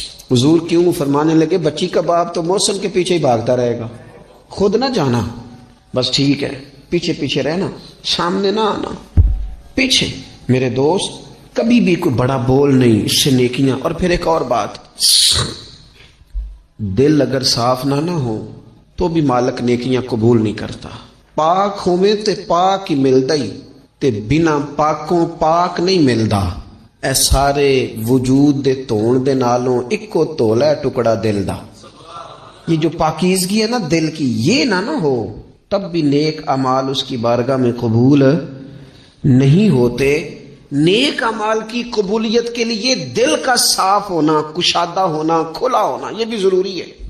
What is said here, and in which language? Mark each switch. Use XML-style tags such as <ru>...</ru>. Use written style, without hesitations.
<ur>حضور کیوں؟ فرمانے لگے بچی کا باپ تو موسم کے پیچھے ہی بھاگتا رہے گا، خود نہ جانا، بس ٹھیک ہے پیچھے پیچھے رہنا، سامنے نہ آنا، پیچھے. میرے دوست کبھی بھی کوئی بڑا بول نہیں، اس سے نیکیاں. اور پھر ایک اور بات، دل اگر صاف نہ ہو تو بھی مالک نیکیاں قبول نہیں کرتا.</ur> <pa>پاک ہوویں تے پاک ہی ملدا ہی تے بنا پاکوں پاک نہیں ملدا. اے سارے وجود دے تون دے نالوں اکو تولا ہے ٹکڑا دل دا.</pa> <ur>یہ جو پاکیزگی ہے نا دل کی، یہ نہ ہو تب بھی نیک اعمال اس کی بارگاہ میں قبول نہیں ہوتے. نیک اعمال کی قبولیت کے لیے دل کا صاف ہونا، کشادہ ہونا، کھلا ہونا یہ بھی ضروری ہے.</ur>